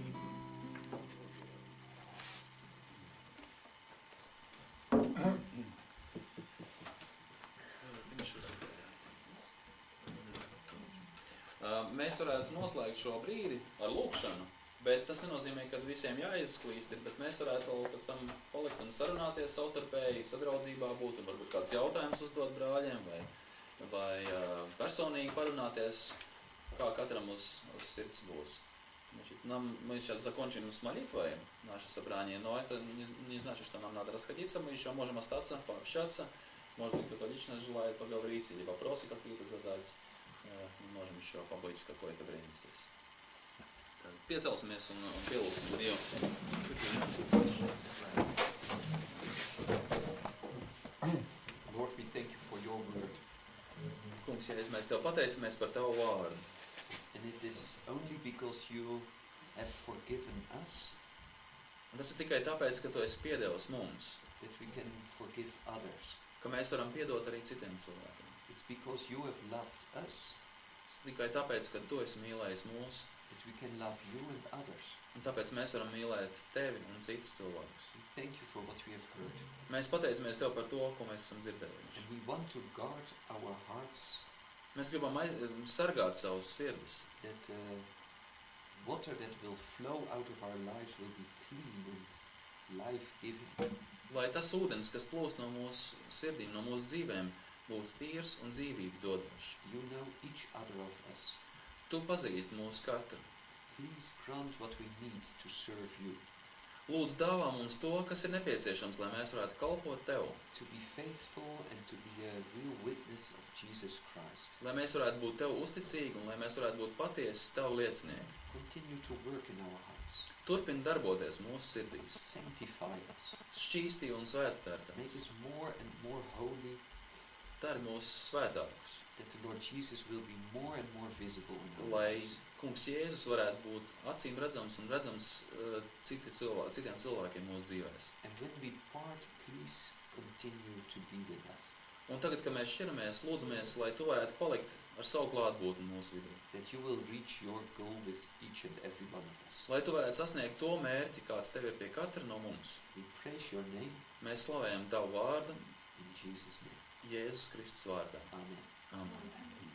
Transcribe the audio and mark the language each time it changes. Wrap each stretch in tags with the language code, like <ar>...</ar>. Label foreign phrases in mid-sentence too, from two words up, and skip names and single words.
<lv>Mēs varētu noslēgt šo brīdi ar lūkšanu, bet tas nenozīmē, ka visiem jāizklīst, bet mēs varētu vēl pēc tam palikt un sarunāties savstarpēji, sadraudzībā būt, un varbūt kāds jautājums uzdot brāļiem, vai personīgi parunāties, kā katram uz sirds būs.</lv> <ru>Мы сейчас закончим с молитвой, наше собрание, но это не значит, что нам надо расходиться, мы еще можем остаться, пообщаться, может быть, кто-то лично желает поговорить или вопросы какие-то задать. Мы можем еще побыть какое-то время здесь.</ru> <lv>Piecelsimies un pielūgsim Dievu.</lv> <en>Lord, we thank you for your word.</en> <lv>Kungs, Jēzus, mēs Tev pateicamies par Tavu vārdu.</lv> <en>And it is only because you have forgiven us</en> <lv>Un tas ir tikai tāpēc, ka Tu esi piedevis mums,</lv> <en>that we can forgive others.</en> <lv>ka mēs varam piedot arī citiem cilvēkiem.</lv> <en>It's because you have loved us</en> <lv>Tas ir tikai tāpēc, ka Tu esi mīlējis mūs,</lv> <en>that we can love you and others.</en> <lv>un tāpēc mēs varam mīlēt Tevi un citus cilvēkus.</lv> <en>We thank you for what we have heard.</en> <lv>Mēs pateicamies Tev par to, ko mēs esam dzirdējuši.</lv> <en>And we want to guard our hearts</en> <lv>Mēs gribam sargāt savus sirdis,</lv> <en>that water that will flow out of our lives will be clean and life-giving.</en> <lv>lai tas ūdens, kas plūst no mūsu sirdīm, no mūsu dzīvēm, būtu tīrs un dzīvību dodošs.</lv> <en>You know each other of us.</en> <lv>Tu pazīsti mūsu katru.</lv> <en>Please grant what we need to serve you,</en> <lv>Lūdzu, dāvā mums to, kas ir nepieciešams, lai mēs varētu kalpot Tev,</lv> <en>to be faithful and to be a real witness of Jesus Christ.</en> <lv>lai mēs varētu būt Tev uzticīgi un lai mēs varētu būt patiesi Tavu liecinieki.</lv> <en>Continue to work in our hearts.</en> <lv>Turpini darboties mūsu sirdīs,</lv> <en>Sanctify us.</en> <lv>šķīstī un svētī</lv> <en>Make</en> <lv>tērtās.</lv> <en>us more and more holy,</en> <lv>Dari mūsu svētākus,</lv> <en>that the Lord Jesus will be more and more visible in our</en> <lv>lai</lv> <en>lives.</en> <lv>Kungs Jēzus varētu būt acīm redzams un redzams citiem cilvēkiem mūsu dzīvēs.</lv> <en>And when we part, please continue to be with us,</en> <lv>Un tagad, kad mēs šķiramies, lūdzamies, lai Tu varētu palikt ar savu klātbūtni mūsu vidū.</lv> <en>that you will reach your goal with each and every one of us.</en> <lv>Lai Tu varētu sasniegt to mērķi, kāds Tev ir pie katra no mums.</lv> <en>We praise your name</en> <lv>Mēs slavējam Tavu vārdu</lv> <en>in Jesus' name.</en> <lv>Jēzus Kristus vārdā.</lv> <en>Amen.</en> <lv>Amen.</lv>